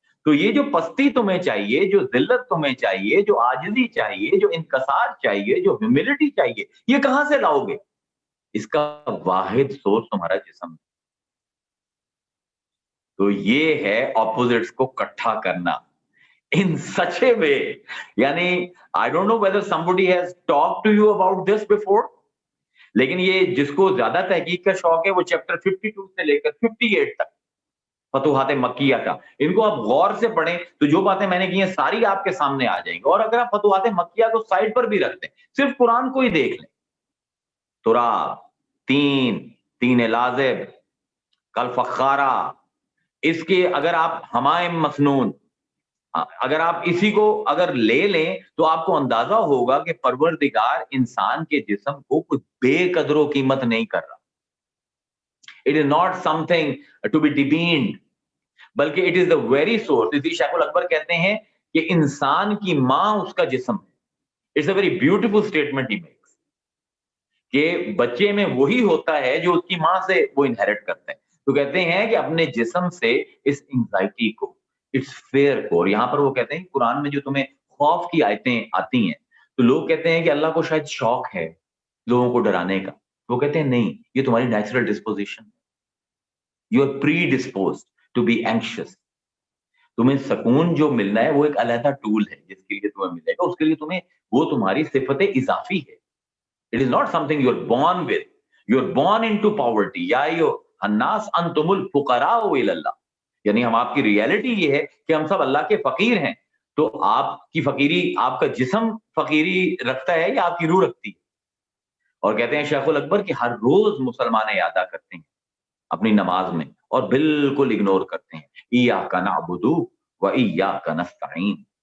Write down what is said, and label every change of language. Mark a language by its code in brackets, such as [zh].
[ur] تو یہ جو پستی تمہیں چاہیے، جو ذلت تمہیں چاہیے، جو عاجزی چاہیے، جو انکسار چاہیے، جو ہیوملٹی چاہیے، یہ کہاں سے لاؤ گے؟ اس کا واحد سورس تمہارا جسم. تو یہ ہے اپوزٹس کو اکٹھا کرنا [en] in such a way. [ur] یعنی [en] I don't know whether somebody has talked to you about this before. [ur] لیکن یہ جس کو زیادہ تحقیق کا شوق ہے وہ چیپٹر 52 سے لے کر 58 تک فتوحات مکیہ کا، ان کو آپ غور سے پڑھیں تو جو باتیں میں نے کی ہیں ساری آپ کے سامنے آ جائیں گی. اور اگر آپ فتوحات مکیہ کو سائڈ پر بھی رکھ دیں، صرف قرآن کو ہی دیکھ لیں، تراب، تین لازب، کل فخارہ، اس کے اگر آپ ہمائم مسنون، اگر آپ اسی کو اگر لے لیں تو آپ کو اندازہ ہوگا کہ پروردگار انسان کے جسم کو کچھ بے قدر و قیمت نہیں کر رہا. [en] It is not something to be demeaned، بلکہ it is the very source. [ur] اسی شیخ الاکبر کہتے ہیں کہ انسان کی ماں اس کا جسم ہے. [en] It's a very beautiful statement he makes، [ur] کہ بچے میں وہی ہوتا ہے جو اس کی ماں سے وہ انہیرٹ کرتے ہیں. تو کہتے ہیں کہ اپنے جسم سے اس انزائٹی کو، اٹس فیئر کو، اور یہاں پر وہ کہتے ہیں کہ قرآن میں جو تمہیں خوف کی آیتیں آتی ہیں تو لوگ کہتے ہیں کہ اللہ کو شاید شوق ہے لوگوں کو ڈرانے کا. وہ کہتے ہیں نہیں، یہ تمہاری [en] Natural disposition, you are predisposed to be anxious. [ur] تمہیں سکون جو ملنا ہے وہ ایک علیحدہ ٹول ہے جس کے لیے تمہیں ملے گا، اس کے لیے تمہیں وہ تمہاری صفت اضافی ہے. [en] It is not something you are born with. You are born into poverty. [ar] یا الناس انتم الفقراء الی اللہ، [ur] یعنی ہم آپ کی ریالٹی یہ ہے کہ ہم سب اللہ کے فقیر ہیں. تو آپ کی فقیری، آپ کا جسم فقیری رکھتا ہے یا آپ کی روح رکھتی ہے؟ اور کہتے ہیں شیخ الاکبر کہ ہر روز مسلمان ادا کرتے ہیں اپنی نماز میں اور بالکل اگنور کرتے ہیں [ar] ایاک نعبد و ایاک نستعین.